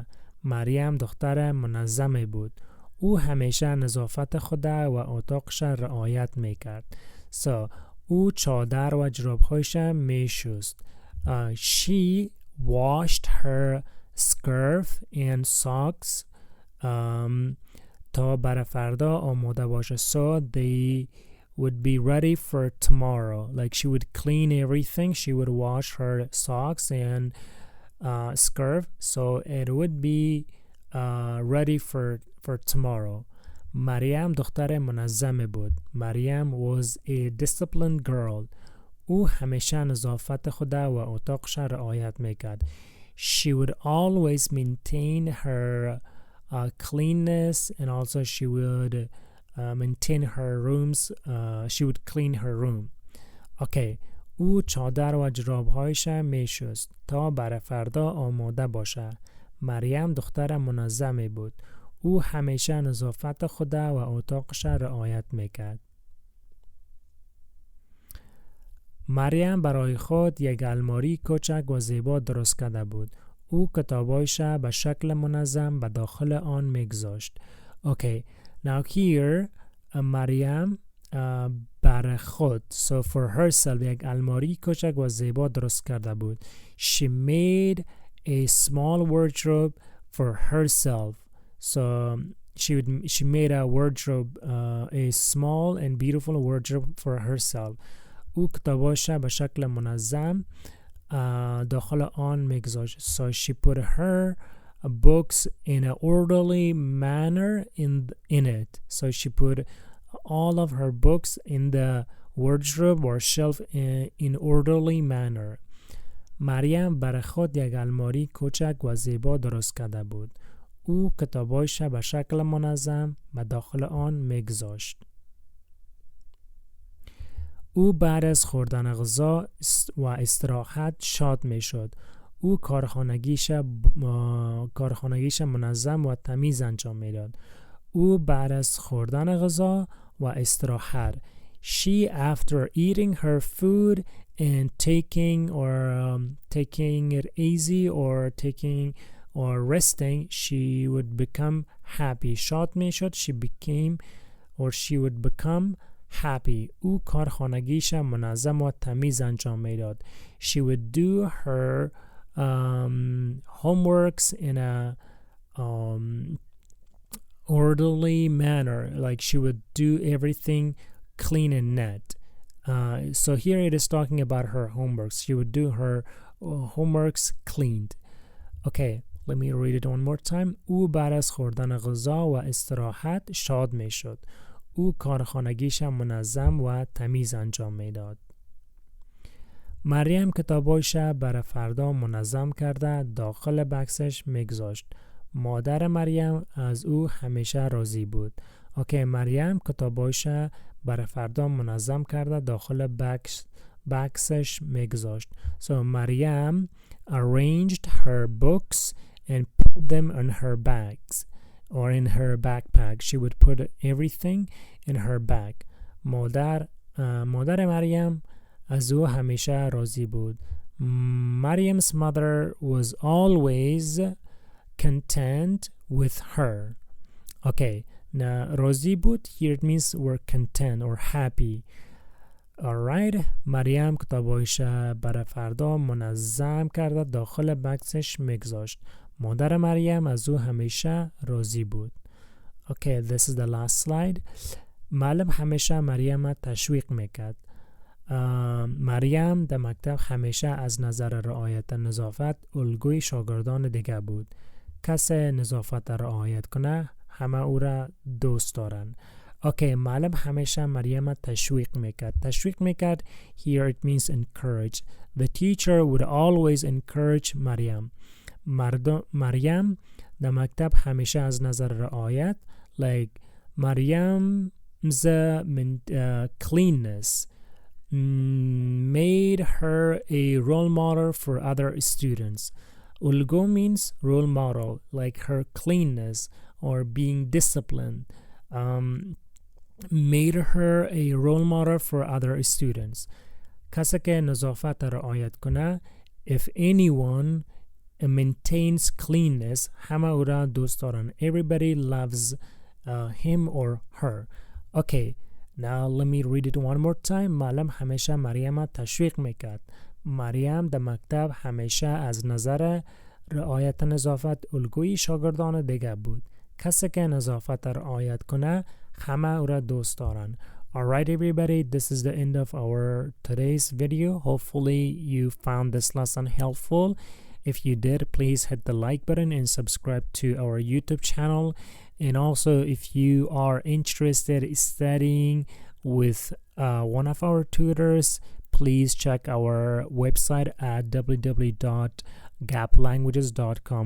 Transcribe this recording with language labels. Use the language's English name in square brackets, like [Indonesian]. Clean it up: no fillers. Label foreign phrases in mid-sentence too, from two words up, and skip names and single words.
[Persian] مریم دختر منظمی بود. او همیشه نظافت خود و اتاقش رعایت میکرد. So او چادر و جرابهایش میشست. [English] She washed her scarf and socks [Persian] تا برای فردا آماده باشه. [English] So they would be ready for tomorrow. Like she would clean everything. She would wash her socks and scarf so it would be ready for tomorrow. [Persian] مریم دختر منظم بود. [English] مریم was a disciplined girl. [Persian] او همیشه نظافت خود و اتاقش رعایت میکرد. [English] She would always maintain her cleanness and also she would maintain her rooms. She would clean her room. Okay. [Persian] او چادر و جرابهایش میشست تا برای فردا آماده باشه. مریم دختر منظمی بود. او همیشه نظافت خود و اتاقش رعایت میکرد. مریم برای خود یک الماری کوچک و زیبا درست کرده بود. او کتابایش به شکل منظم به داخل آن میگذاشت. [English] Okay, now here Mariam [Persian] بر خود. [English] So for herself [Persian] یک الماری کوچک و زیبا درست کرده بود. [English] She made a small wardrobe for herself. So she made a wardrobe, a small and beautiful wardrobe for herself. [Persian] او کتاباش به شکل منظم داخل آن میگذاشت. [English] So she put her books in an orderly manner in it. So she put all of her books in the wardrobe or shelf in orderly manner. [Persian] مریم برای خود یک الماری کوچک و زیبا درست کرده بود. او کتابایش به شکل منظم به داخل آن میگذاشت. او بعد از خوردن غذا و استراحت شاد میشد. او کارخانگیش منظم و تمیز انجام میداد. او بعد از خوردن غذا و استراحت. [English] She, after eating her food and taking it easy or resting, she would become happy. [Persian] شاد میشد. [English] She would become happy. او کارخانگیش منظم و تمیز انجام میداد. She would do her homeworks in a orderly manner. Like she would do everything clean and net. So here it is talking about her homeworks. She would do her homeworks cleaned. Okay, let me read it one more time. [Persian] او بعد از خوردن غذا و استراحت شاد می شد. او کارخانگیش منظم و تمیز انجام می داد. مریم کتابایش برای فردا منظم کرده داخل بکسش میگذاشت. مادر مریم از او همیشه راضی بود. اوکی، مریم کتابایش برای فردا منظم کرده داخل بکسش میگذاشت. [English] So مریم arranged her books and put them in her bags or in her backpack. She would put everything in her bag. [Persian] مادر مریم از او همیشه راضی بود. [English] Mariam's mother was always content with her. Okay, now [Persian] راضی بود, [English] here it means we're content or happy. Alright, [Persian] مریم کتابایش برای فردا منظم کرده داخل بکسش میگذاشت. مادر مریم از او همیشه راضی بود. [English] Okay, this is the last slide. [Persian] معلم همیشه مریم تشویق میکرد. مریم در مکتب همیشه از نظر رعایت نظافت الگوی شاگردان دیگه بود. کسی نظافت رعایت کنه همه او را دوست دارن. اوکی، معلم همیشه مریم تشویق میکرد. تشویق میکرد, [English] here it means encourage. The teacher would always encourage مریم. [Persian] مریم در مکتب همیشه از نظر رعایت, [English] like Mariam's cleanness made her a role model for other students. Ulgo means role model, like her cleanness or being disciplined made her a role model for other students. [Persian] کسی که نظافت رعایت کنه, [English] if anyone maintains cleanness, [Persian] همه او را دوست دارن. [English] Everybody loves him or her. Okay, now let me read it one more time. [Persian] معلم همیشه مریم تشویق میکرد. مریم در مکتب همیشه از نظر رعایت نظافت الگوی شاگردان دیگه بود. کسی که نظافت رعایت کنه همه او را دوست دارن. [English] Alright everybody, this is the end of our today's video. Hopefully you found this lesson helpful. If you did, please hit the like button and subscribe to our YouTube channel. And also, if you are interested in studying with one of our tutors, please check our website at www.gaplanguages.com.